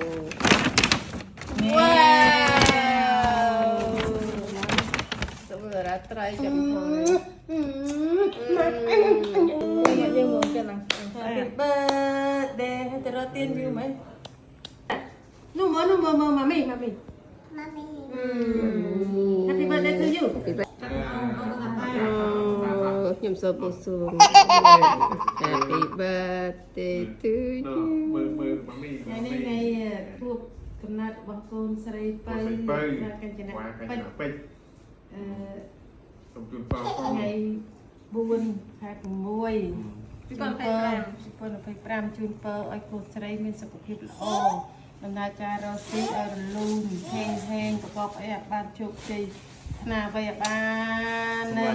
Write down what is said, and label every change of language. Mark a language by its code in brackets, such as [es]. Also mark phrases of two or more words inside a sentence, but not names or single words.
[km] សម្រាប់រាត្រីចាំផងយើងមកចឹងណា [en] Happy birthday [km] ទៅរកទៀនយូរមែននោះមកម៉ាមី [en] Happy birthday to you [km] ខ្ញុំសូមបួងសួង [en] Happy birthday to you [km] មើលម៉ាមី ថ្ងៃខួបកំណើតរបស់កូនស្រីប៉ៅកញ្ចនៈពេជ្រ សូមជូនពរ ថ្ងៃ4ខែ6 2025ជូនពរឲ្យកូនស្រីមានសុខភាពល្អដំណើរការរកស៊ីឲ្យរលូនហេងប្រកបអីឲ្យបានជោគជ័យណាអ្វីឲ្យបាននឹង